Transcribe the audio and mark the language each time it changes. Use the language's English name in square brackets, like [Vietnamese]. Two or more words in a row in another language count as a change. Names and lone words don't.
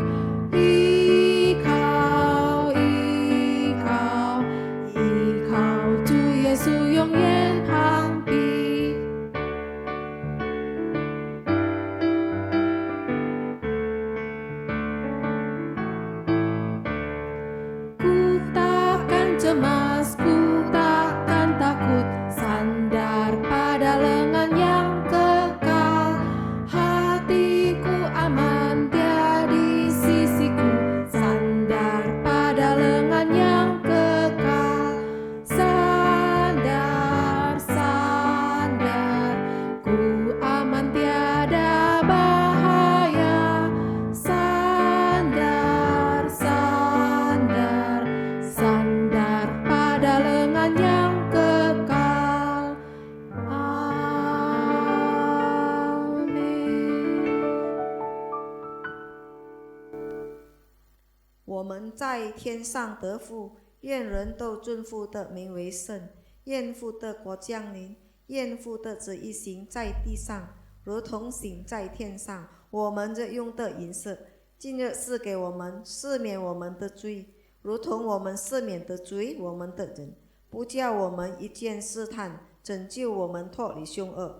[Chinese] 依靠，主耶稣永远膀臂。 [Malay] Ku takkan cemas, ku takkan takut, sandar pada lengan yang kekal. Hatiku aman, Dia di sisiku, sandar pada lengan yang kekal. Sandar, ku aman tiada bahaya. Sandar, pada lengan yang kekal. Amin. [Chinese] 我们在天上得福，愿人都尊父的名为圣。愿父的国降临，愿父的旨意行在地上，如同行在天上。我们日用的饮食，今日赐给我们，赦免我们的罪， 如同我们赦免得罪我们的人，不叫我们一见试探，拯救我们脱离凶恶。